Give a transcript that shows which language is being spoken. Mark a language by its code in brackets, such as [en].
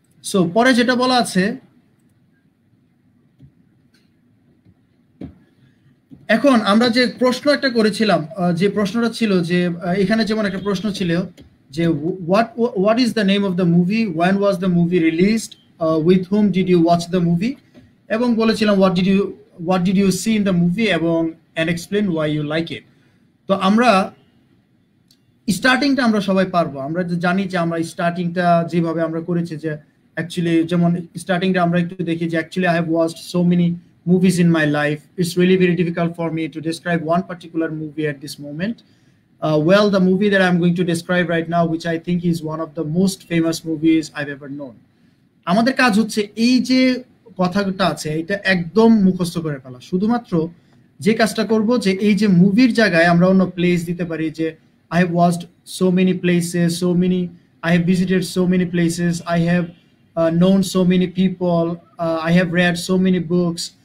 [bn] So পরে যেটা বলা আছে, এখন আমরা যে প্রশ্ন একটা করেছিলাম, যে প্রশ্নটা ছিল যে [en] এখানে যেমন একটা প্রশ্ন ছিল যে what is the name of the movie, when was the movie released, with whom did you watch the movie, [bn] এবং বলেছিলাম [en] What did you see in the movie এবং and explain why you like it. [bn] তো আমরা স্টার্টিংটা আমরা সবাই পারবো, আমরা জানি যে আমরা স্টার্টিংটা যেভাবে আমরা করেছি যে অ্যাকচুয়ালি যেমন স্টার্টিংটা আমরা একটু দেখি যে [en] Actually I have watched so many movies in my life. It's really very difficult for me to describe one particular movie at this moment. Well, the movie that I'm going to describe right now, which I think is one of the most famous movies I've ever known. [bn] আমাদের কাজ হচ্ছে এই যে কথাটা আছে এটা একদম মুখস্থ করে ফেলা, শুধুমাত্র যে কাজটা করব যে এই যে মুভির জায়গায় আমরা অন্য প্লেস দিতে পারি, যে [en] I have watched so many places, so many, I have visited so many places, I have known so many people, I have read so many books।